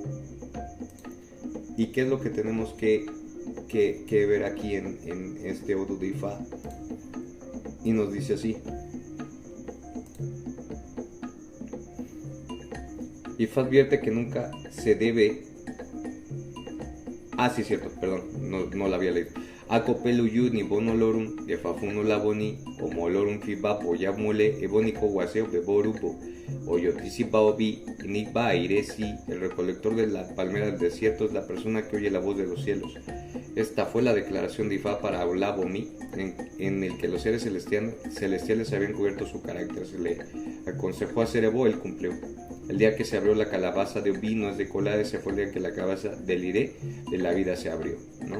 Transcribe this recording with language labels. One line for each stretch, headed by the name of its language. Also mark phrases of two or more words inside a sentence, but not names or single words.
Spanish: ¿Y qué es lo que tenemos que ver aquí en este Odu de Ifá? Y nos dice así: Ifá advierte que nunca se debe... Ah, sí, cierto, perdón, no la había leído.
Yoruba: Acopelu ni bono lorum, de fafuno laboni, como lorum fibapo ya mule, ebónico guaseo beborupo, oyotisipaobi, nipa airesi,
Spanish: el recolector de la palmera del desierto es la persona que oye la voz de los cielos. Esta fue la declaración de Ifá para Olabomi, en el que los seres celestiales habían cubierto su carácter. Se le aconsejó hacer Ebo, él cumplió. El día que se abrió la calabaza de Obi, no es de Colade, se fue el día que la calabaza del Iré de la vida se abrió, ¿no?